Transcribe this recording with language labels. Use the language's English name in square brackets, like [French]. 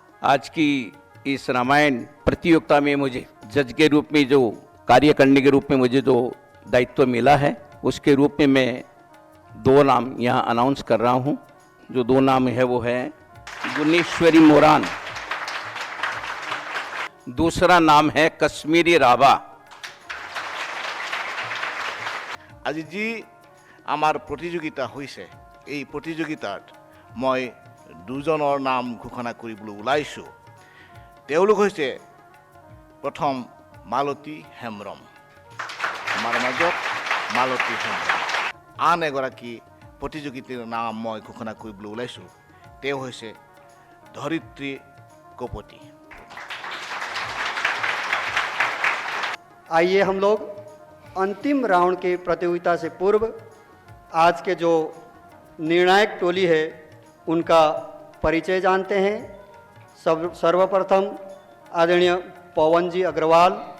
[Hindi] आज की इस रामायण प्रतियोगिता में मुझे जज के रूप में जो कार्य करने के रूप में मुझे जो दायित्व मिला है, उसके रूप में मैं 2 नाम यहाँ अनाउंस कर रहा हूँ। जो 2 नाम है वो है गुणेश्वरी मोरान, दूसरा नाम है कश्मीरी राभा। [Assamese] আজি যি আমাৰ প্ৰতিযোগিতা হৈছে, এই প্ৰতিযোগিতাত মই 2জনৰ নাম ঘোষণা কৰিবলৈ ওলাইছোঁ। তেওঁলোক হৈছে প্ৰথম মালতী হেমব্ৰম, আমাৰ মাজত মালতী হেমব্ৰম। আন এগৰাকী প্ৰতিযোগিতাৰ নাম মই ঘোষণা কৰিবলৈ ওলাইছোঁ, তেওঁ হৈছে ধৰিত্ৰী কপতি। [Hindi] आइए हम लोग अंतिम राउंड की प्रतियोगिता से पूर्व आज के जो निर्णायक टोली है उनका परिचय जानते हैं। सर्वप्रथम आदरणीय पवन जी अग्रवाल।